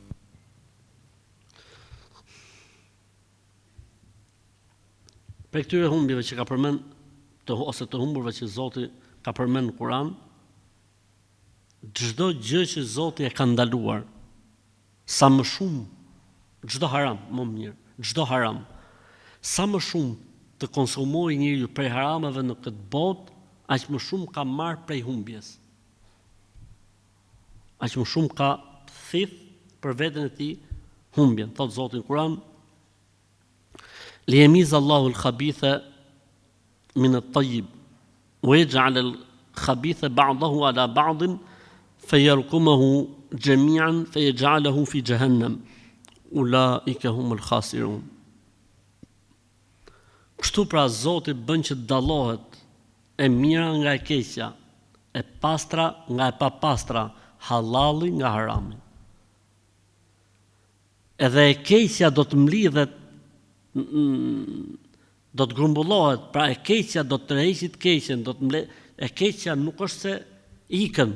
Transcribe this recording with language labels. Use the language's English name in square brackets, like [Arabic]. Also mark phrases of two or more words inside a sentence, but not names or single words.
[Albanian] Për këtyre humbjeve që ka përmend ose të humburve që Zoti ka përmend në Kur'an, çdo gjë që Zoti e ka ndaluar, sa më shumë, çdo haram, më mirë, çdo haram, sa më shumë të konsumojë njeriu prej harameve në këtë botë, aq më shumë ka marrë prej humbjes. Aq më shumë ka thith për veten e tij humbjen. Thot Zoti në Kur'an: [Arabic] "ليميز الله الخبيث من الطيب ويجعل الخبيث بعضه على بعض فيركمه جميعا فيجعله في جهنم أولئك هم الخاسرون." [Albanian] Kështu pra Zoti bën që dallohet e mira nga e keqja, e pastra nga e papastra, halali nga harami. Edhe e keqja do të mlidhet, do të grumbullohet, pra e keqja do të tërheqë të keqen, e keqja nuk është se ikën.